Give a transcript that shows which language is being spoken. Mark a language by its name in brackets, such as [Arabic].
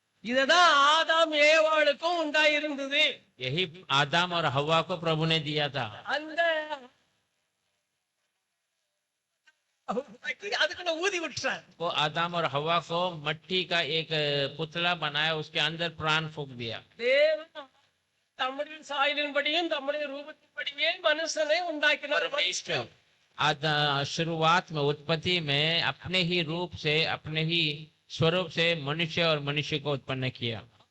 [Tamil] இததான் ஆதாம் ஏவாளுக்கும் உண்டாயிருந்தது. [Hindi] यही आदम और हवा को प्रभु ने दिया था। [Tamil] அந்த அதுக்குள்ள ஊதி விட்டுறார். [Hindi] वो आदम और हवा को मट्टी का एक पुतला बनाया, उसके अंदर प्राण फूंक दिया। [Tamil] தேவன் தம்முடைய சாயலின்படியும் தம்முடைய ரூபத்தின்படியே மனுஷனை உண்டாக்கினார். [Hindi] शुरुआत में उत्पत्ति में अपने ही रूप से, अपने ही स्वरूप से मनुष्य और मनुष्य को उत्पन्न किया।